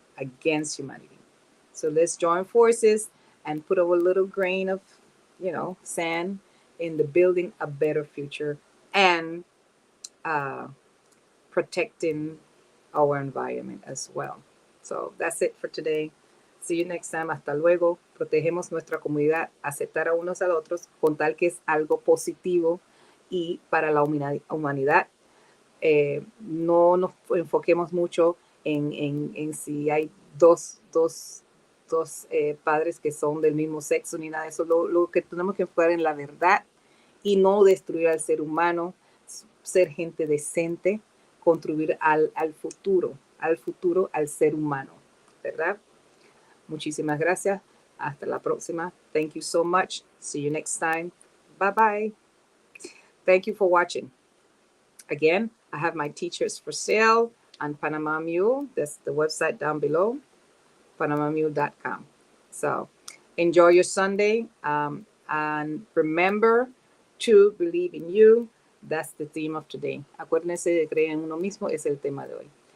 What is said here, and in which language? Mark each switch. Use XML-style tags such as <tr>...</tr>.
<en>Against humanity. So let's join forces and put our little grain of, sand in the building a better future and protecting our environment as well. So that's it for today. See you next time.</en> <es>Hasta luego. Protegemos nuestra comunidad, aceptar a unos a otros con tal que es algo positivo y para la humanidad. No nos enfoquemos mucho en si hay dos padres que son del mismo sexo ni nada de eso. Lo que tenemos que enfocar en la verdad y no destruir al ser humano, ser gente decente, contribuir al futuro, al ser humano, ¿verdad? Muchísimas gracias. Hasta la próxima.</es> <en>Thank you so much. See you next time. Bye-bye. Thank you for watching. Again, I have my t-shirts for sale on Panama Mule. That's the website down below, panamamule.com. So enjoy your Sunday. And remember to believe in you. That's the theme of today.</en> <es>Acuérdense de creer en uno mismo, es el tema de hoy.</es>